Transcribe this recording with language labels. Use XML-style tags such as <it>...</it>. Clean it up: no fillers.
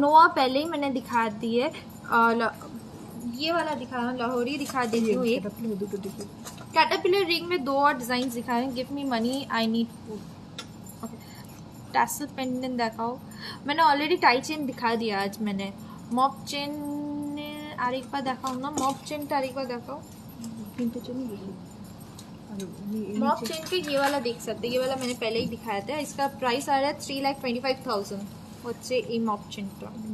<hi>नोआ पहले ही मैंने दिखा दी है। ये वाला दिखा लाहौरी दिखा देती हूँ। एक कैटरपिलर रिंग में 2 और डिजाइन दिखाए हैं।</hi> <en>Give me money I need food. Okay,</en> <hi>tassel pendant दिखाओ। मैंने ऑलरेडी टाई चेन दिखा दिया आज मैंने।</hi> <bn>मॉप चेन আর একবার দেখাও না। মপ চেনটা আর একবার দেখাও। তিনটে চেনই দেখি।</bn> <hi>मॉप चेन के ये वाला देख सकते हैं। ये वाला मैंने पहले ही दिखाया था। इसका प्राइस आ रहा है 3,25,000</hi> <bn>হচ্ছে এই মপ চেনটা।</bn>